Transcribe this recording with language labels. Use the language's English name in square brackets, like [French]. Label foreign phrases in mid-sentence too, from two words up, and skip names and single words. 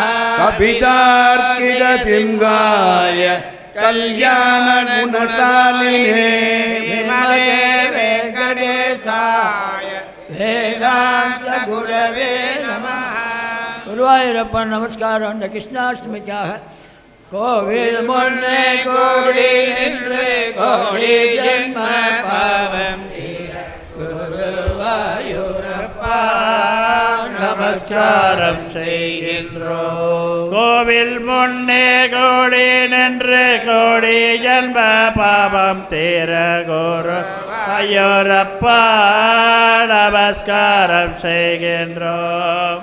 [Sanskrit] कवितार्किक सिंहाय कल्याण गुणशालिने विमले वेङ्कटेशाय वेदांत गुरवे नमः गुरुवायूरप्पन नमस्कार [Tamil] அந்த கிருஷ்ணாஷ்டமிக்காக கோவில் முன்னே கோடி நின்று கோடி ஜென்ம பாவம் குருவாயூரப்பா நமஸ்காரம் செய்கின்றோம் கோவில் முன்னே கோடி நின்று கோடி ஜென்ம பாவம் தீர குரு ஐயோரப்பா நமஸ்காரம் செய்கின்றோம்